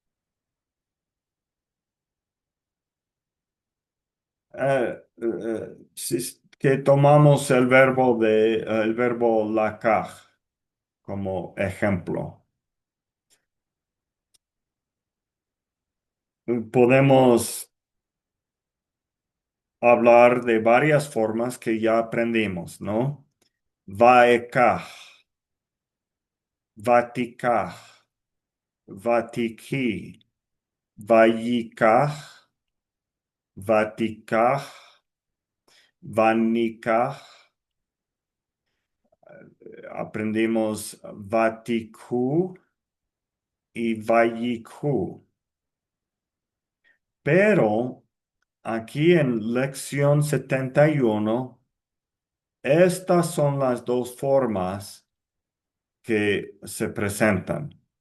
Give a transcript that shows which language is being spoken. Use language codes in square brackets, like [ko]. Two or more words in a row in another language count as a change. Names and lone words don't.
[es] si es que tomamos el verbo lakaj como ejemplo, podemos hablar de varias formas que ya aprendimos, ¿no? [he] וָאֶקַּח, וַתִּקַּח, וַתִּקְחִי, וַיִּקַּח, וַתִּקַּח, וַנִּקַּח. [es] Aprendimos vatiku y vayiku. Pero aquí en lección 71, estas son las dos formas que se presentan.